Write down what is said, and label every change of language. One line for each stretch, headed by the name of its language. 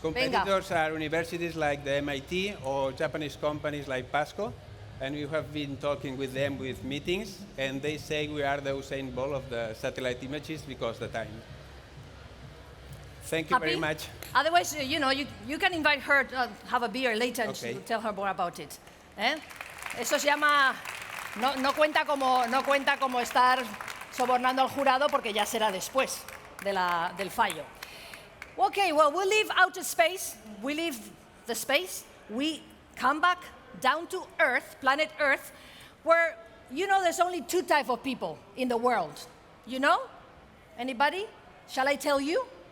English: Competitors are universities like the MIT or Japanese companies like Pasco, and we have been talking with them with meetings, and they say we are the Usain Bolt of the satellite images because of the time. Thank you very much. Otherwise, you can invite her to have a beer later and Okay. tell her more about it.
Spanish: Eso se llama, no cuenta como estar sobornando al jurado, porque ya será después del fallo.
English: Okay, well, we leave outer space, we leave the space, we come back down to Earth, planet Earth, where, there's only 2 types of people in the world. You know? Anybody? Shall I tell you?